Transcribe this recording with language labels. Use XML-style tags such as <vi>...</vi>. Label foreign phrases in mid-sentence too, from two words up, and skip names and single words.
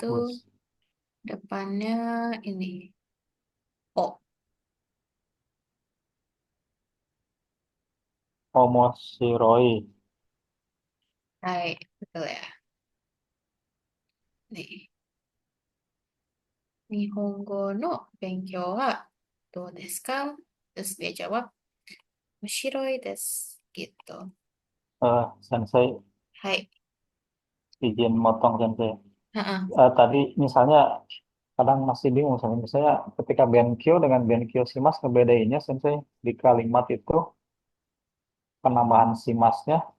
<id>bagus. depannya ini. Oh, Omoshiroi. hai, betul ya. Nih,</id> <ja>日本語の勉強はどうですか?</ja> <id>Terus dia jawab,</id> <ja>おしろいです.</ja> <id>Gitu. Sensei, Hai. izin motong Sensei. Ha-ha. Tadi misalnya kadang masih bingung Sensei. Misalnya ketika Benkyo dengan</id> <ja>勉強します</ja> <id>ngebedainnya Sensei di kalimat itu penambahan Shimasnya.</id>